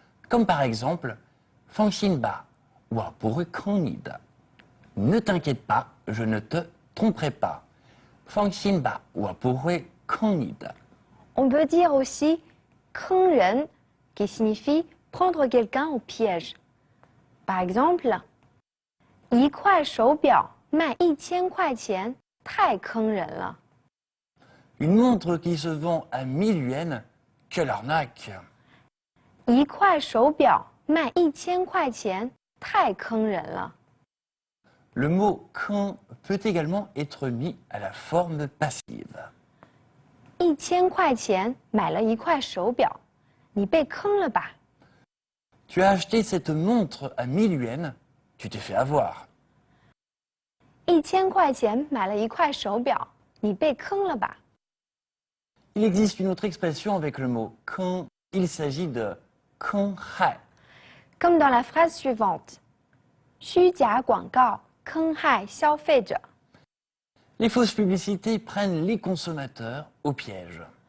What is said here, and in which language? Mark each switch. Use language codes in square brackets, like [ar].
[fr] Comme par exemple, [zh] Fangxinba, wa pourri kangida. [fr] Ne t'inquiète pas, je ne te tromperai pas. [zh] Fangxinba, wa pourri kangida. [fr] On peut dire aussi kengren, qui signifie prendre quelqu'un au piège. Par exemple, [zh] 一块手表卖1000块钱，太坑人了。 [fr] Une montre qui se vend à 1000 yuans, quelle arnaque! [zh] 一块手表卖1000块钱，太坑人了。 [fr] Le mot « quand » peut également être mis à la forme passive. [zh] 1000块钱买了一块手表，你被坑了吧？ [fr] Tu as acheté cette montre à 1000 yuans, tu t'es fait avoir. [zh] 1000块钱买了一块手表，你被坑了吧？ [fr] Il existe une autre expression avec le mot « quand », il s'agit de « quand hai ». Comme dans la phrase suivante， [zh] 虚假广告坑害消费者。 [fr] Les fausses publicités prennent les consommateurs au piège.